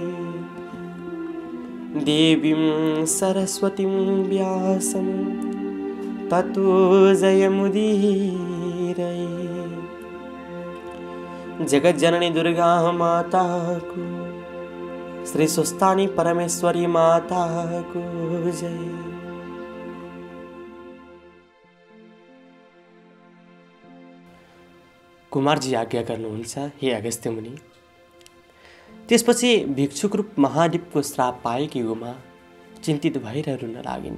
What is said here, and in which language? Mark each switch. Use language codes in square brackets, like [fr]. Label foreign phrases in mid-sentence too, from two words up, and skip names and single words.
[sa] देवीं सरस्वतीं व्यासं ततो जयमुदीरये। [ne] जगत जननी दुर्गा माता को, श्री सुस्तानी परमेश्वरी माता को जय। कुमारजी आज्ञा गर्नुहुन्छ, हे अगस्त्य मुनि। त्यसपछि भिक्षुक रूप महादेवको श्राप पाएकी उमा चिन्तित भएर रुन लागिन्।